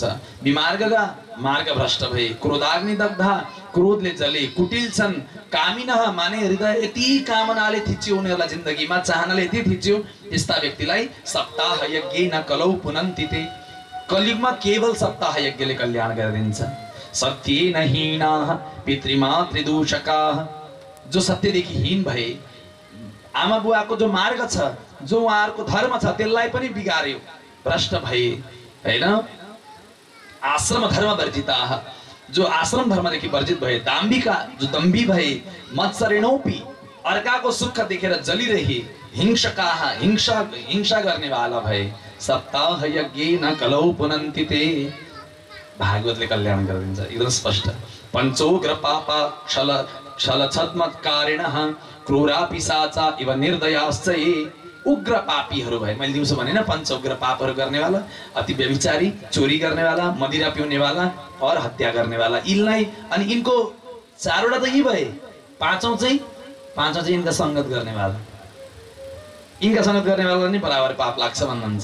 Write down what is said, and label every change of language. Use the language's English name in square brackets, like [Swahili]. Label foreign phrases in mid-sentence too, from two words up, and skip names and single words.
[Nepali] विमार्गगा, मार्ग भ्रष्ट भए। क्रोधाग्निदग्धा, क्रोधले जले। कुटिल छन्। कामिनः माने हृदय यति कामनाले थिच्यो, उनीहरूलाई जिन्दगीमा चाहनाले यति थिच्यो, यस्ता व्यक्तिलाई [Sanskrit] सप्ताह यज्ञेन कलौ पुनन्ति ते। [Nepali] कलियुगमा केवल सप्ताह यज्ञले कल्याण गरिदिन्छ। [Sanskrit] सत्येन हीनाः पितृमातृदूषकाः, [Nepali] जो सत्यदेखि हीन भए, आमा बुवाको जो मार्ग छ, जो उहाँहरूको धर्म छ त्यसलाई पनि बिगार्यो, भ्रष्ट भए हैन। [Sanskrit] आश्रम धर्म वर्जिताः, [Nepali] जो आश्रम धर्मदेखि वर्जित भए। दाम्भिका, जो दम्भी भए। मत्सरेणोपि, अर्काको सुख देखेर जलिरहे। हिंसकाः, हिंसा गर्नेवाला भए। [Sanskrit] सप्ताह यज्ञेन कलौ पुनन्ति ते, [Nepali] भागवतले कल्याण गरिदिन्छ एकदम स्पष्ट। [Sanskrit] पञ्चोग्र पापा क्षलछद्मत्कारिणः क्रूरा पिशाचा इव निर्दयाश्च ये [Nepali] उग्र पापीहरू भए। मैले दिउँसो भने न, 5 उग्र पापहरू गर्नेवाला, अति व्यभिचारी, चोरी गर्नेवाला, मदिरा पिउनेवाला और हत्या गर्नेवाला, यिनलाई। अनि यिनको 4वटा त यी भए, पाँचौं चाहिँ यिनका सङ्गत गर्नेवाला, यिनका सङ्गत गर्नेवाला नि बराबर पाप लाग्छ भन्नुहुन्छ।